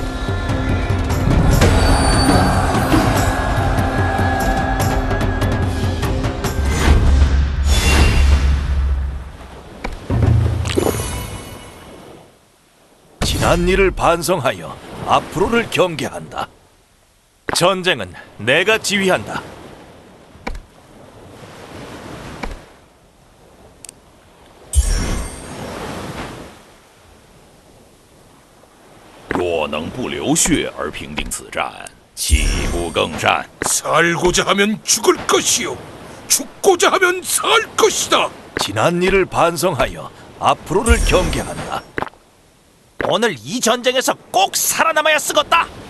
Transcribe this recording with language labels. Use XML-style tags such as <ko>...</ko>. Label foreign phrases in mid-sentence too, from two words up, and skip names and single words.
<ko>지난 일을 반성하여 앞으로를 경계한다. 전쟁은 내가 지휘한다.</ko> <zh>若能不流血而平定此战，岂不更善？</zh> <ko>살고자 하면 죽을 것이요, 죽고자 하면 살 것이다. 지난 일을 반성하여 앞으로를 경계한다. 오늘 이 전쟁에서 꼭 살아남아야 쓰겄다.</ko>